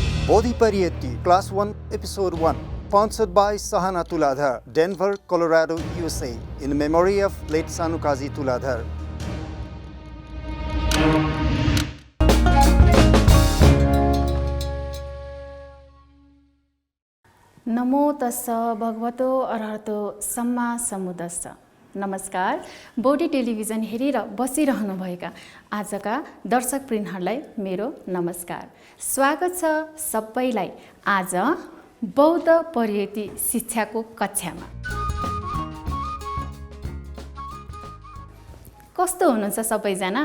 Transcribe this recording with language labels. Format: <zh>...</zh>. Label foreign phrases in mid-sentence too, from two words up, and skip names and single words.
<en>Bodhi Pariyatti, Class 1, Episode 1, sponsored by Sahana Tuladhar, Denver, Colorado, USA, in memory of late Sanukazi Tuladhar.</en> <pi>नमो तस्स भगवतो अरहतो सम्मा समुदस्स।</pi> <ne>नमस्कार, बोडी टेलिभिजन हेरेर बसिरहनुभएका आजका दर्शकवृन्दहरूलाई मेरो नमस्कार। स्वागत छ सबैलाई आज बौद्ध परियति शिक्षाको कक्षामा। कस्तो हुनुहुन्छ सबैजना?</ne>